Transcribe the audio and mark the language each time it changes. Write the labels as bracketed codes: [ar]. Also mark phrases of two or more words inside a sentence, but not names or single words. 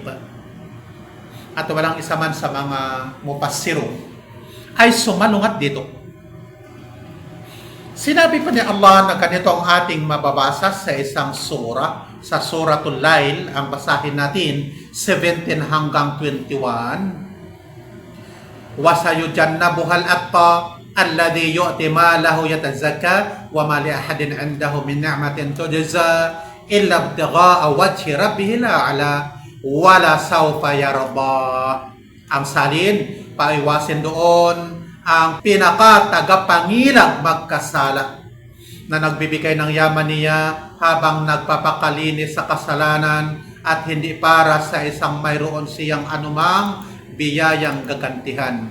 [tl] At walang isa man sa mga mufassirun ay sumalungat dito. Sinabi pa ni Allah na ganito ang ating mababasa sa isang sura, sa Suratul Lail, ang basahin natin, 17 hanggang 21. [ar] وَسَيُجَنَّبُهَا الْأَتْقَى الَّذِي يُؤْتِي مَالَهُ يَتَزَكَّى وَمَا لِأَحَدٍ عِندَهُ مِنْ نِعْمَةٍ تُجْزَى إِلَّا ابْتِغَاءَ وَجْهِ رَبِّهِ الْأَعْلَى وَلَسَوْفَ يَرْضَى. [tl] Ang salin, paiwasin doon ang pinaka-tagapangilang magkasala na nagbibigay ng yaman niya habang nagpapakalinis sa kasalanan at hindi para sa isang mayroon siyang anumang biyayang gagantihan.